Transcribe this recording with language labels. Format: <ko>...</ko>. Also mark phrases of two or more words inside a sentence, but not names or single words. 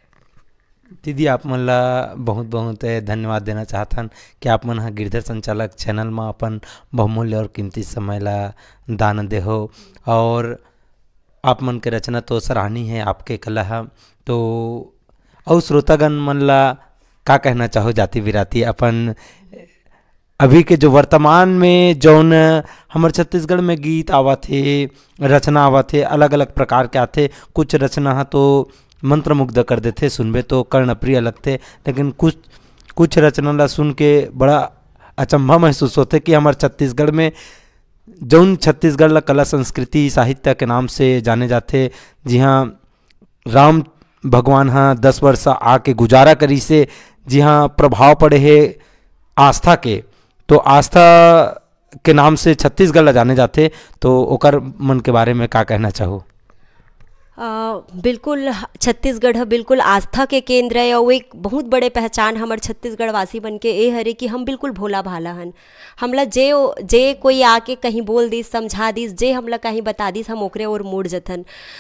<hne>दीदी आप मन ला बहुत बहुत धन्यवाद देना चाहथन कि आप मन हाँ गिरधर संचालक चैनल में अपन बहुमूल्य और कीमती समय ला दान दे हो। और आप मन के रचना तो सराहनीय है, आपके कला है। तो और श्रोतागण मन ला का कहना चाहो जाति विराती अपन अभी के जो वर्तमान में जौन हमारे छत्तीसगढ़ में गीत आवा थे, रचना आवा थे, अलग अलग प्रकार के आते। कुछ रचना तो मंत्रमुग्ध कर देते, सुनबे तो कर्णप्रिय लगते, लेकिन कुछ रचना ला सुन के बड़ा अचंभा महसूस होते कि हमारे छत्तीसगढ़ में जौन छत्तीसगढ़ ला कला संस्कृति साहित्य के नाम से जाने जाते, जी हाँ राम भगवान हाँ 10 वर्ष आके गुजारा करी से, जी हाँ प्रभाव पड़े है आस्था के, तो आस्था के नाम से छत्तीसगढ़ ला जाने जाते। तो ओकर मन के बारे में का कहना चाहो। बिल्कुल छत्तीसगढ़ बिल्कुल आस्था के केंद्र है और एक बहुत बड़े पहचान हमारे छत्तीसगढ़ वासी बन के ये हरे कि हम बिल्कुल भोला भाला हन। हमला जे कोई आके कहीं बोल दिस समझा दिस, जे हमला कहीं बता दिस, हम ओकरे और मुड़ जथन।</hne>